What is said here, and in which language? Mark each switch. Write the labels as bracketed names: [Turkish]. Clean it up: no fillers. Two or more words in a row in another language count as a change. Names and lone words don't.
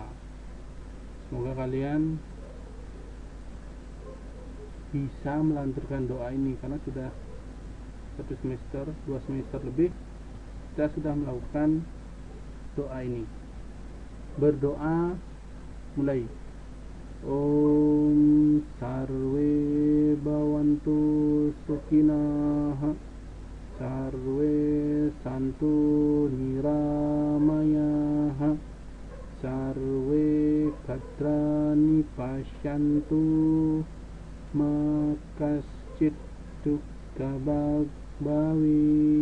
[Indonesian] Semoga kalian bisa melanturkan doa ini, karena sudah 1 semester, 2 semester lebih kita sudah melakukan doa ini. Berdoa mulai. [Sanskrit] ॐ सर्वे भवन्तु सुखिनः, सर्वे सन्तु निरामयाः, सर्वे भद्राणि पश्यन्तु, मा कश्चिद् दुःखभाग्भवेत्.